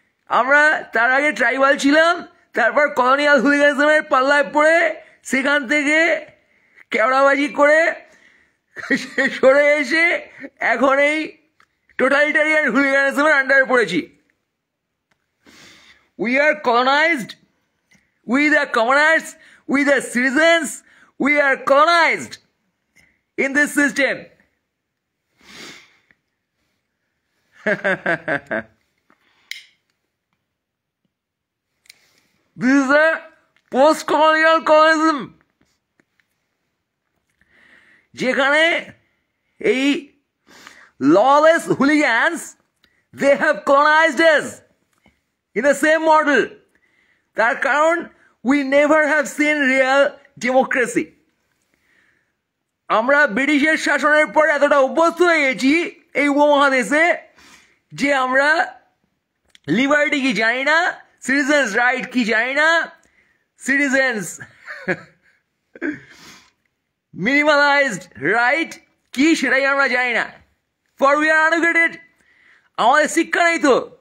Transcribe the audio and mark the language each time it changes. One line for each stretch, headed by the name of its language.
Bangla: আমরা তার আগে ট্রাইবাল ছিলাম, তারপর কলোনিয়াল হুলিগানিজমের পাল্লায় পড়ে সেখান থেকে কেওড়াবাজি করে সরে এসে এখন এই টোটালিটারিয়ান হুলিগানিজমের আন্ডারে পড়েছি।
English: We are colonized, we the commoners, we the citizens, we are colonized in this system. This is a post-colonial colonism,
Bangla: যেখানে এই
English: lawless hooligans, they have colonized us in the same model.
Bangla: তার কারণ
English: we never have seen real democracy.
Bangla: আমরা ব্রিটিশের শাসনের পর এতটা অভ্যস্ত হয়ে গেছি এই উপমহাদেশে যে আমরা লিবার্টি কি জানি না, সিটিজেন্স রাইট কি জানি না, সিটিজেন্স মিনিমালাইজড রাইট কি সেটাই আমরা জানি না।
English: For we are uneducated.
Bangla: আমাদের শিক্ষা নেই তো।